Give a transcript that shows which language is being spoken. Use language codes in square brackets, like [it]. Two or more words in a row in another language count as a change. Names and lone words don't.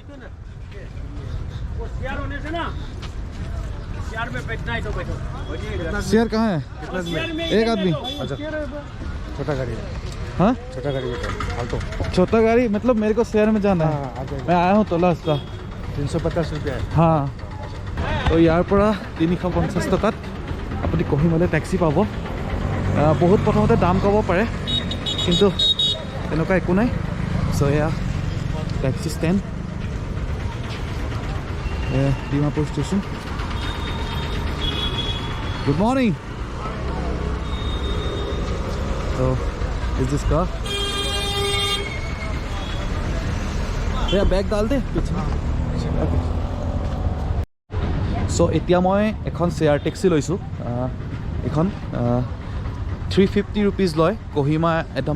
[hi] होने से ना शेयर में बैठना है तो बैठो। शेयर कहाँ है? कितना एक आदमी। अच्छा छोटा गाड़ी है। हाँ छोटा गाड़ी फालतू छोटा गाड़ी मतलब मेरे को शहर में जाना है मैं आया हूँ तला रास्ता 350 रुपया [as] हाँ তো ইয়াৰ পৰা 350 টকাত আপুনি কহিমালৈ টেক্সি পাব বহুত প্ৰথমতে দাম ক'ব পাৰে কিন্তু তেনেকুৱা একো নাই চ' এয়া [en] taxi stand [as] ডিমাপুৰ ষ্টেচন [en] good morning So, is this car? [hi] भैया बैग डाल दे पीछे [as] सो এতিয়া মই এখন [en] share taxi [as] লৈছোঁ এখন 350 रुपीज লয় কহিমা একদম